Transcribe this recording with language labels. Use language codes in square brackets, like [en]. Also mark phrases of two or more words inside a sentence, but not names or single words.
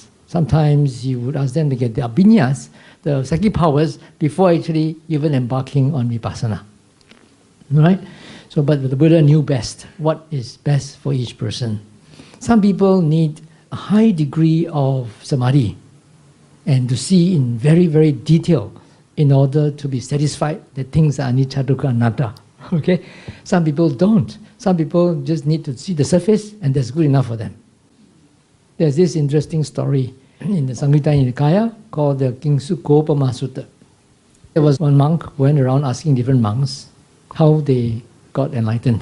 [en] Sometimes he would ask them to get the abhinyas, the psychic powers, before actually even embarking on vipassana. Right? So, but the Buddha knew best what is best for each person. Some people need a high degree of samadhi and to see in very, very detail in order to be satisfied that things are [pi] anicca, dukkha, anatta. [en] Okay? Some people don't. Some people just need to see the surface and that's good enough for them. There's this interesting story in the Samyutta Nikaya called the Kingsukopama Sutta. There was one monk who went around asking different monks how they got enlightened.